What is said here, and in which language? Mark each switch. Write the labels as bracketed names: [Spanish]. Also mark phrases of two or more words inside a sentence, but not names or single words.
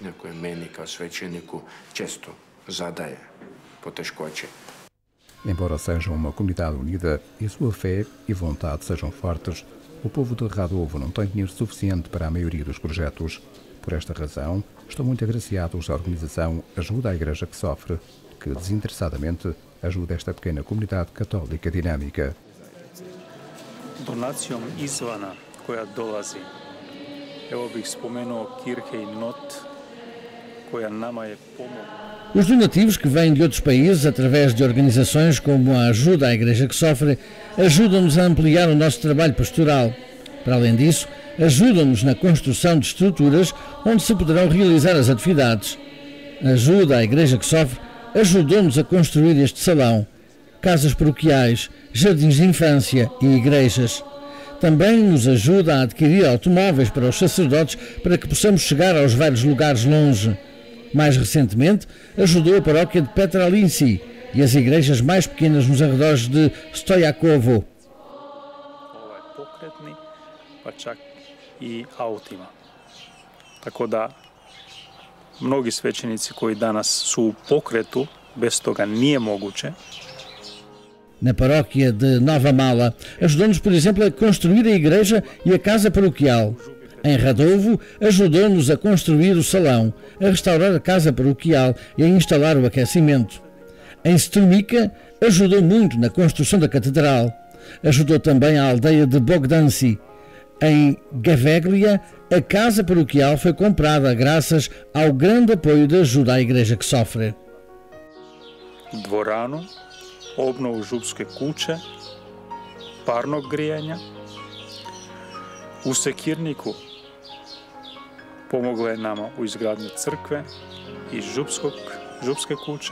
[Portuguese] Embora seja uma comunidade unida e sua fé e vontade sejam fortes, o povo de Radovo não tem dinheiro suficiente para a maioria dos projetos. Por esta razão, estão muito agraciados à organização Ajuda à Igreja que Sofre, que desinteressadamente ajuda esta pequena comunidade católica dinâmica. [Croatian] Donacijom izvana koja dolazi, evo bih spomenuo Kirke i Not, koja nama je pomogla. [Portuguese] Os donativos que vêm de outros países, através de organizações como a Ajuda à Igreja que Sofre, ajudam-nos a ampliar o nosso trabalho pastoral. Para além disso, ajudam-nos na construção de estruturas onde se poderão realizar as atividades. A Ajuda à Igreja que Sofre ajudou-nos a construir este salão, casas paroquiais, jardins de infância e igrejas. Também nos ajuda a adquirir automóveis para os sacerdotes para que possamos chegar aos vários lugares longe. Mais recentemente, ajudou a paróquia de Petralinci e as igrejas mais pequenas nos arredores de Stojakovo. [Croatian] Pokretni, pa čak i autima. Tako da mnogi svećenici koji danas su u pokretu, bez toga nije moguće. [Portuguese] Na paróquia de Nova Mala, ajudou-nos, por exemplo, a construir a igreja e a casa paroquial. Em Radovo, ajudou-nos a construir o salão, a restaurar a casa paroquial e a instalar o aquecimento. Em Strumica, ajudou muito na construção da catedral. Ajudou também a aldeia de Bogdanci. Em Gaveglia, a casa paroquial foi comprada graças ao grande apoio da Ajuda à Igreja que Sofre. [Croatian] Dvoranu, obnovu župske kuće, parnog grijanja. U Sekirniku pomogla je nama u izgradnju crkve i župske kuće.